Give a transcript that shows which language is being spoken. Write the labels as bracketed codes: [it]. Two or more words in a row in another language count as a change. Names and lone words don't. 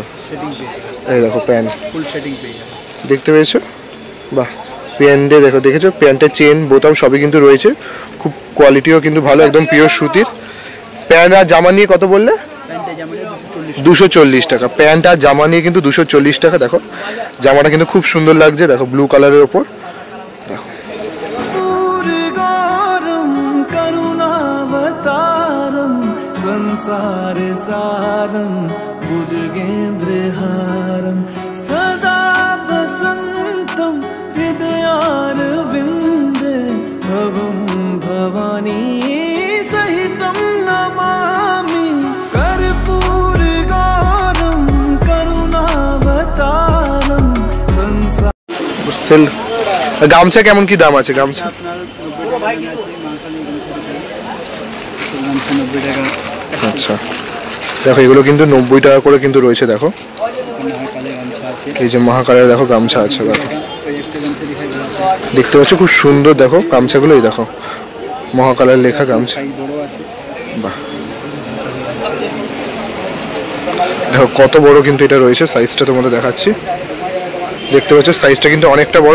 [bn] এই দেখো প্যান্ট দেখতে পেয়েছো, বাহ প্যান্টে দেখো, দেখেছো প্যান্টের চেন বোতাম সবই কিন্তু রয়েছে, খুব কোয়ালিটিও কিন্তু ভালো, একদম পিওর সুতির। প্যান্ট আর জামা নিয়ে কত বললে? 240 টাকা। প্যান্ট আর জামা নিয়ে কিন্তু 240 টাকা। দেখো জামাটা কিন্তু খুব সুন্দর লাগছে, দেখো ব্লু কালারের ওপর। দেখো [sa] संसार सारं भुजगेन्द्रहारं सदा वसन्तं हृदयारविन्दे भवं भवानी सहितं नमामि कर्पूरगौरं करुणावतारं संसार। [bn] সেল গামছা কেমন কি দাম আছে? গামছা আচ্ছা, দেখো এগুলো কিন্তু 90 টাকা করে কিন্তু রয়েছে। দেখো এই যে মহাকালের দেখো গামছা আছে, দেখো দেখতে পাচ্ছ খুব সুন্দর, দেখো গামছাগুলো, এই দেখো মহাকালের লেখা গামছা, বাহ দেখো কত বড় কিন্তু এটা রয়েছে, সাইজটা তোমাদের দেখাচ্ছি, দেখতে পাচ্ছ সাইজটা কিন্তু অনেকটা বড়।